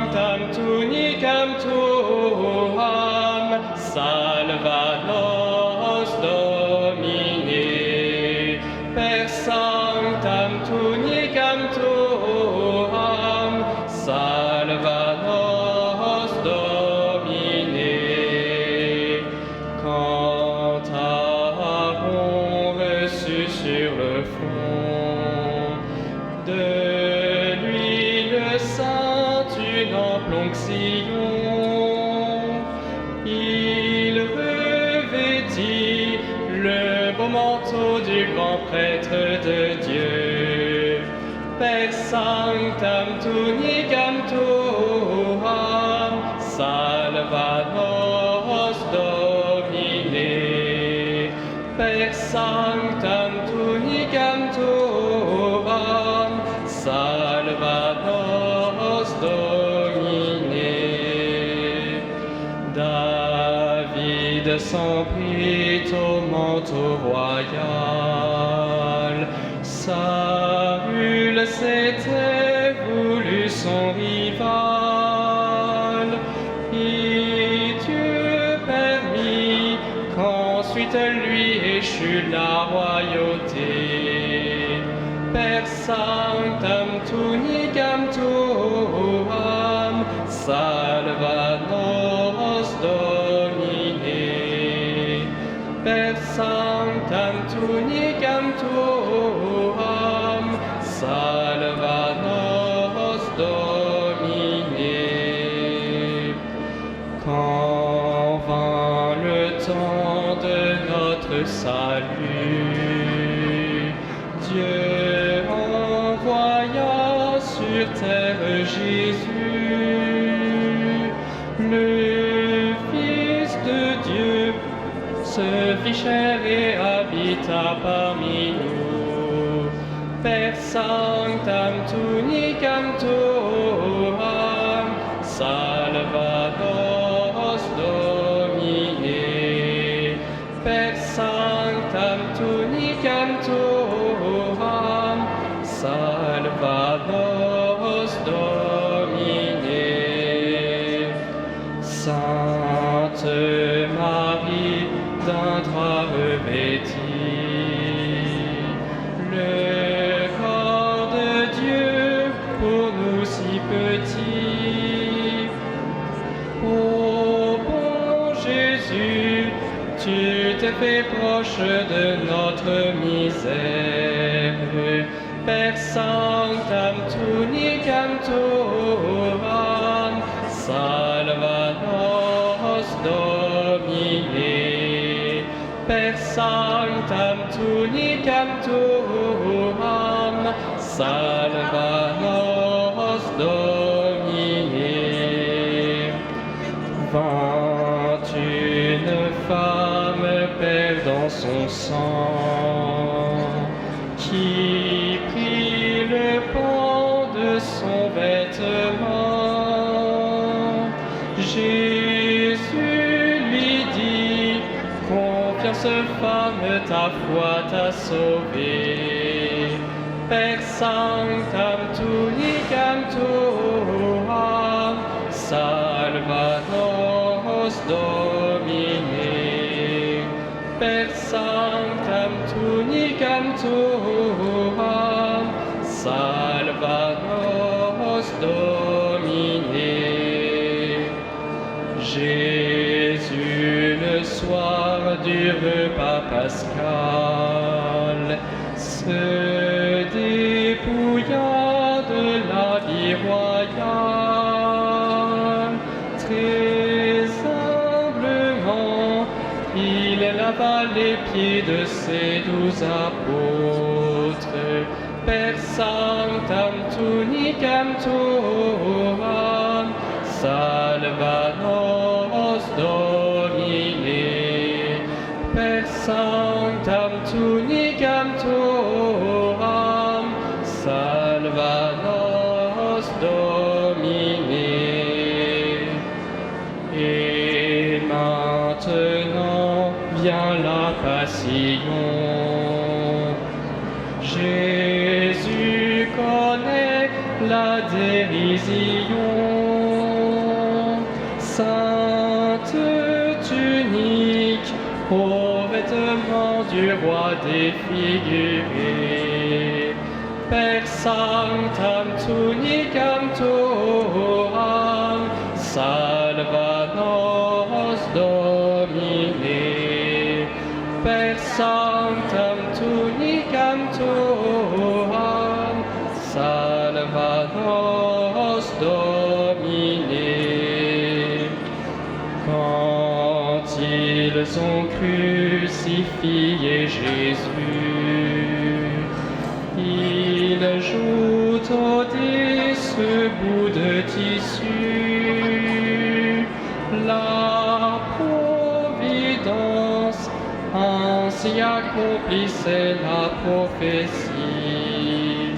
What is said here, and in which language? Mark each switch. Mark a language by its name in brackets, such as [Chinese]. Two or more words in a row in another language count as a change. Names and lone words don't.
[Latin] tunicam tuam, salva nos Domine. Per sanctam tunicam tuam, salva nos Domine. [French] Quand avons reçu sur le front de l'huile sainte une ample onction, il revêtit le beau manteau du grand prêtre de Dieu. [Latin] Per sanctam tunicam tuam, salva nos Domine. Per sanctam tunicam tuam, salva nos Domine. [French] David s'en prit au manteau royal, Saül s'était voulu son rival, et Dieu permit qu'ensuite lui échut la royauté. [Latin] Per sanctam tunicam tuam, salva nos Domine. Per sanctam tunicam tuam, salva nos Domine. [French] Quand vint le temps de notre salut, Dieu envoya sur terre Jésus, le Fils de Dieu, se fit chair et habita parmi nous. [Latin] Per sanctam tunicam tuam, salva nos Domine. Per sanctam tunicam tuam, salva nos Domine. [French] Sainte Marie, d'un droit revêtie, le corps de Dieu pour nous si petit. Ô bon Jésus, tu t'es fait proche de notre misère. [Latin] Per sanctam tunicam tuam, salva nos Domine. Per sanctam tunicam tuam, salva nos Domine. [French] Vint une femme perdant son sang, qui prit le pan de son vêtement. Jésus lui dit: confiance femme, ta foi t'a sauvée. [Latin] Per sanctam tunicam tuam, salva nos Domine. Per sanctam tunicam tuam, salva nos Domine. [French] Jésus, le soir du repas pascal, se dépouilla de l'habit royal. Très humblement, il lava les pieds de ses 12 apôtres. [Latin] Per sanctam tunicam tuam, salva nos Domine. Per sanctam tunicam tuam, salva nos Domine. [French] Et maintenant vient la passion. Jésus connaît la dérision. Sainte tunique, aux vêtements du roi défiguré. [Latin] Per sanctam tunicam tuam, salva nos Domine. Per sanctam tunicam tuam, salva nos Domine. [French] Quand ils ont crucifié Jésus, ils jouent au dé ce bout de tissu. La providence ainsi accomplissait la prophétie.